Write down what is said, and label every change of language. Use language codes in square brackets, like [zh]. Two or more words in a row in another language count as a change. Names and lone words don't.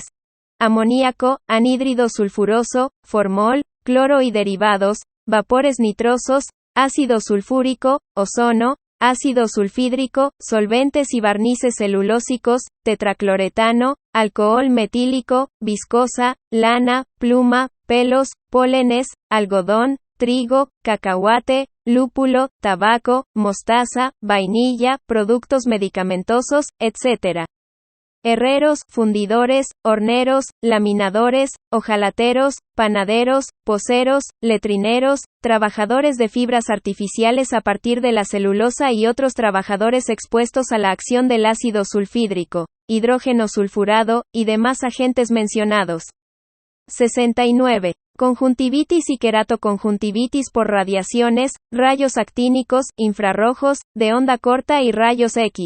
[es] Amoníaco, anhídrido sulfuroso, formol, cloro y derivados, vapores nitrosos, ácido sulfúrico, ozono, ácido sulfídrico, solventes y barnices celulósicos, tetracloretano, alcohol metílico, viscosa, lana, pluma, pelos, pólenes, algodón, trigo, cacahuate, lúpulo, tabaco, mostaza, vainilla, productos medicamentosos, etc. Herreros, fundidores, horneros, laminadores, hojalateros, panaderos, poceros, letrineros, trabajadores de fibras artificiales a partir de la celulosa y otros trabajadores expuestos a la acción del ácido sulfídrico, hidrógeno sulfurado, y demás agentes mencionados. 69. Conjuntivitis y queratoconjuntivitis por radiaciones, rayos actínicos, infrarrojos, de onda corta y rayos X.